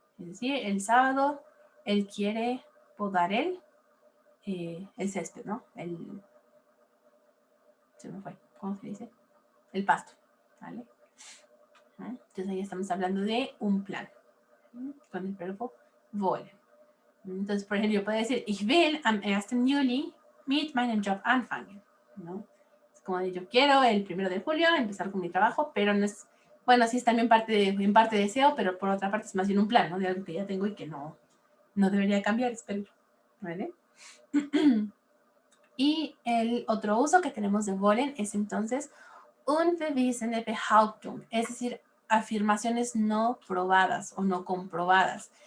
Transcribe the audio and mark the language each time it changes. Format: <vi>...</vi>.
<es>Es decir, el sábado él quiere podar el césped, ¿no? Se me fue, ¿cómo se dice? El pasto, ¿vale? Entonces ahí estamos hablando de un plan, con el verbo wollen. Entonces, por ejemplo, yo puedo decir,</es> <de>ich will am 1. Juli mit meinem Job anfangen,</de> <es>¿no? Es como de yo quiero el 1 de julio empezar con mi trabajo, pero no es, bueno, sí es también en parte deseo, pero por otra parte es más bien un plan, ¿no? De algo que ya tengo y que no debería cambiar, espero, ¿vale? Y el otro uso que tenemos de wollen es entonces unbewiesene Behauptung, es decir, afirmaciones no probadas o no comprobadas.</es>